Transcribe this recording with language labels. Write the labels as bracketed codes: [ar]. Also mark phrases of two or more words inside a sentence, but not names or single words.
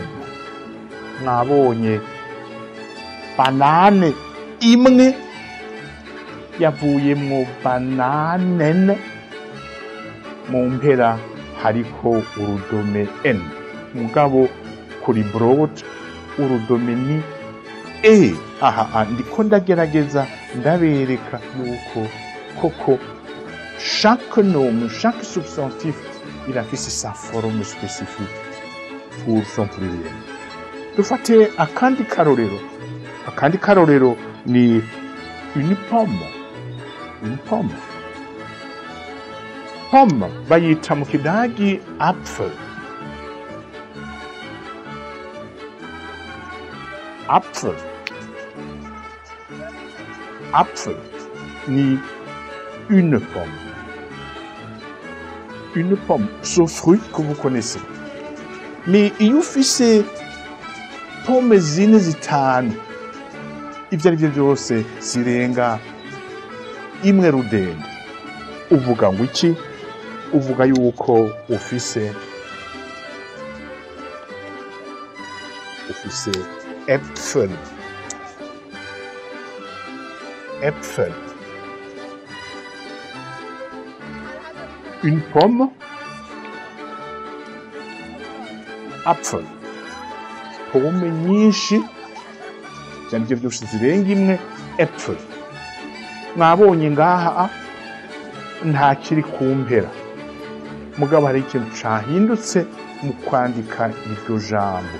[rn] Mwabonye banane imwe yavuyemwo bananen, mu mpera hariko urudome n. Mugabo kuri brot urudome ni e. Aha ndiko ndagerageza ndabereka yuko koko [fr] chaque nomme, chaque substantif, il a fait sa forme spécifique pour son pluriel. [rn] Dufate akandi karorero. Akandi karorero ni [fr] une pomme. Une pomme. [rn] Pomme bayita mu kidagi apfel. [de] Apfel. [rn] Apfel ni [fr] une pomme. Une pomme, ce fruit que vous connaissez. [rn] Mais iyo ufise pome zine zitanu, ivyo arivyo vyose zirenga imwe rudende, uvuga ngo iki? Uvuga yuko ufise Äpfel. [de] Äpfel. [fr] Une pomme. [de] Apfel. [rn] Pome nyinshi vyandivyo vyose zirenga imwe Äpfel. Mwabonye ngaha nta kiri kumpera. Mugabo hari ikintu cahindutse mu kwandika iryo jambo.